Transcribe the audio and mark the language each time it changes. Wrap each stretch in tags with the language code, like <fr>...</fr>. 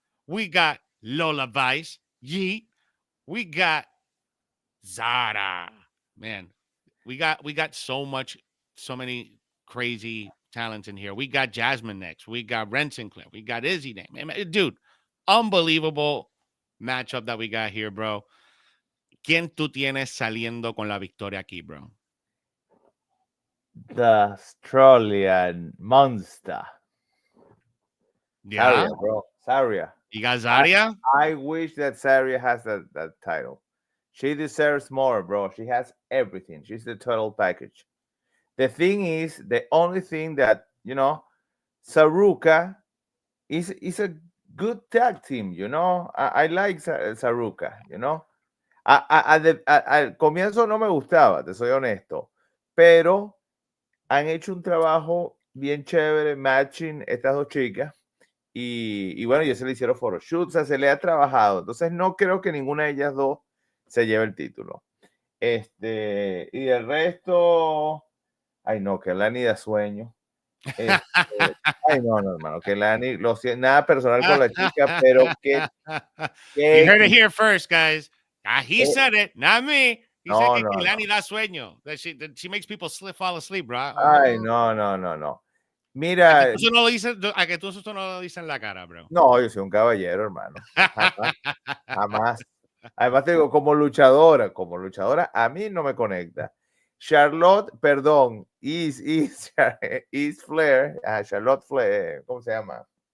<en>We got Lola Vice, yeet. We got Zara. Man, we got so many crazy talents in here. We got Jasmine next. We got Ren Sinclair. We got Izzy name. Dude, unbelievable matchup that we got here, bro.</en> <es>¿Quién tú tienes saliendo con la victoria aquí, bro?</es> <en>The Australian monster. Yeah, Saria, bro. Saria. You got Zarya? I wish that Saria has that title. She deserves more, bro. She has everything. She's the total package. The thing is, the only thing that, Saruka is a good tag team, I like Saruka,</en> <es>Al comienzo no me gustaba, te soy honesto, pero han hecho un trabajo bien chévere matching estas dos chicas y bueno, ya se le hicieron photoshoot, o sea, se le ha trabajado, entonces no creo que ninguna de ellas dos se lleve el título. Y el resto, ay no, que Lani da sueño. Ay no, hermano, que Lani, nada personal con la chica, pero que</es> <en>you heard it here first, guys. He said it, not me. He said</en> <es>que Lani da sueño.</es> <en>That she makes people fall asleep, bro.</en> <es>Ay, no. Mira. A que tú no lo dices en la cara, bro. No, yo soy un caballero, hermano. Jamás. Además te digo, como luchadora, a mí no me conecta. Charlotte, perdón, is Flair, Charlotte Flair, ¿cómo se llama?</es>